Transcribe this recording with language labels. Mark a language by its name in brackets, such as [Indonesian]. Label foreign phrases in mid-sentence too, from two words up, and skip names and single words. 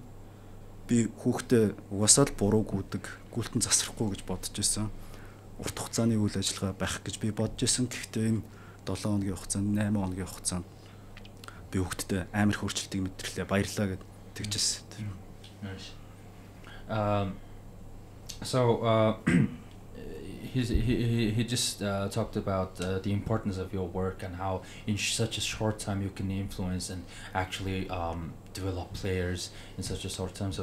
[Mongolian] Би хүүхдээ угаасаа л буруу гүйдэг, гүйлтэн засрахгүй гэж бодож байсан. Урт хугацааны үйл ажиллагаа байх гэж би бодож байсан. Гэхдээ энэ 7 хоногийн хугацаанд 8 хоногийн хугацаанд би хүүхдэд амар их өөрчлөлтийг мэдрэхлээ. Баярлалаа гэд тэгжсэн. [English] He just talked about the importance of your work and how in such a short time you can influence and actually develop players in such a short time.